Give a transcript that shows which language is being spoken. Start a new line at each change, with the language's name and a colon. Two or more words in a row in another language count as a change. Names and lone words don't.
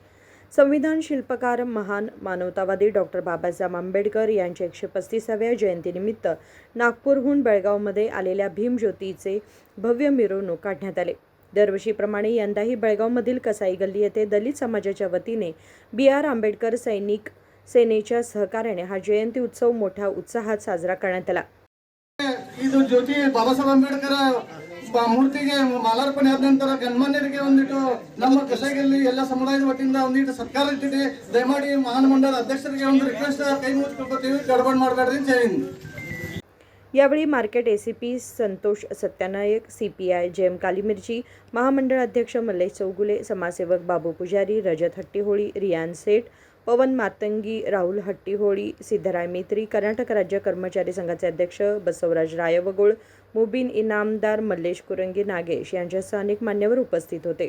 Marathi: संविधान शिल्पकार महान मानवतावादी डॉक्टर बाबासाहेब आंबेडकर यांच्या 135व्या जयंतीनिमित्त नागपूरहून बेळगावमध्ये आलेल्या भीमज्योतीचे भव्य मिरवणूक काढण्यात आले। दरवर्षीप्रमाणे यंदाही बेळगावमधील कसाई गल्ली येथे दलित समाजाच्या वतीने BR आंबेडकर सैनिक सेनेच्या सहकार्याने हा जयंती उत्सव मोठ्या उत्साहात साजरा करण्यात आला।
Kannada: ಇದು ಜ್ಯೋತಿ ಬಾಬಾ ಸಾಹೇಬ್ ಅಂಬೇಡ್ಕರ್ ಮೂರ್ತಿಗೆ ಮಾಲಾರ್ಪಣೆ ಆದ ನಂತರ ಗಣ್ಯಮಾನ್ಯರಿಗೆ ಒಂದಿಟ್ಟು ನಮ್ಮ ಕಸೈಗಲ್ಲಿ ಎಲ್ಲ ಸಮುದಾಯದ ವತಿಯಿಂದ ಒಂದಿಟ್ಟು ಸತ್ಕಾರ ಇಟ್ಟಿದೆ। ದಯಮಾಡಿ ಮಹಾನ್ ಮಂಡಲ ಅಧ್ಯಕ್ಷರಿಗೆ ಒಂದು ರಿಕ್ವೆಸ್ಟ್ ಕೈ ಮುಗಿಸ್ಕೊಳ್ತೀವಿ, ಗಡಬಡ ಮಾಡಬೇಡ್ರಿ
Hindi: जय हिंद।
Marathi: यावेळी मार्केट ACP संतोष सत्यानायक, CPI JM कालीमिर्ची, महामंडळ अध्यक्ष मल्लेश चौगुले, समाजसेवक बाबू पुजारी, रजत हट्टीहोळी, रियान सेठ, पवन मातंगी, राहुल हट्टीहोळी, सिद्धराय मेत्री, कर्नाटक राज्य कर्मचारी संघाचे अध्यक्ष बसवराज रायवगोळ, मुबीन इनामदार, मल्लेश कुरंगी, नागेश यांच्यासह अनेक मान्यवर उपस्थित होते।